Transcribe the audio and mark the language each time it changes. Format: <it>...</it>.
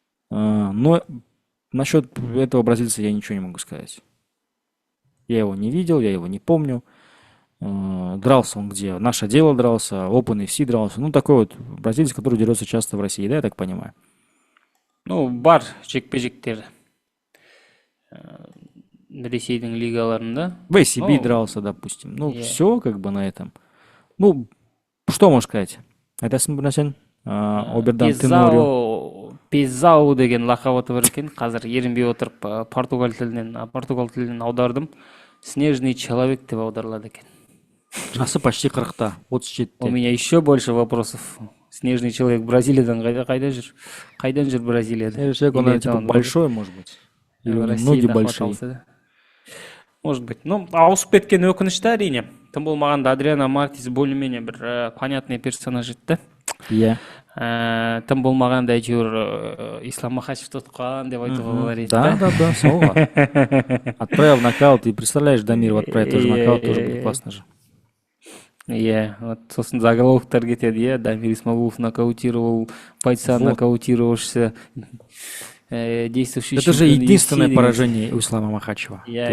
<ru>Но насчет этого бразильца я ничего не могу сказать. Я его не видел, я его не помню. Дрался он где? Наше дело дрался, OpenFC дрался. Ну, такой вот бразилец, который дерется часто в России, да, я так понимаю?</ru> <kk>Ну, бар жекпе-жектер Ресейдің лигаларында.</kk> <ru>В ACB дрался, допустим. Ну, все как бы на этом. Ну, что можно сказать?</ru> <kk>Айтасың бір нәрсен?</kk> <ru>Обердан Тенорио.</ru> <kk>Пезау деген лақап бар екен. Қазір ерінбей отырып португал тілінен аудардым.</kk> <ru>Снежный человек</ru> <kk>деп аударылады екен. Жасы</kk> <ru>почти</ru> <kk>40-та, 37-те.</kk> <ru>У меня еще больше вопросов. Снежный человек</ru> <kk>Бразилиядан қайдан жүр Бразилияда?</kk> <ru>Он типа большой, может быть. Или ноги большие.</ru> <kk>Может быть. Ну, ауысып кеткен өкінішті әрине. Тым болмағанда Адриано Мартинес</kk> <ru>более-менее</ru> <kk>бір</kk> <ru>понятный персонаж</ru> <kk>еді. Иә. Тым болмағанда әйтеуір Ислам Махачевті ұтқан деп айтуға болар еді. Да, солға.</kk> <ru>Отправил нокаут, и представляешь, Дамиров отправит тоже нокаут, тоже будет классно же.</ru> <kk>Иә, вот сосын заголовоктар кетеді, иә, Дамир Исмагулов</kk> <ru>нокаутировал, бойца нокаутировавшийся. Это же единственное поражение у Ислама Махачева.</ru>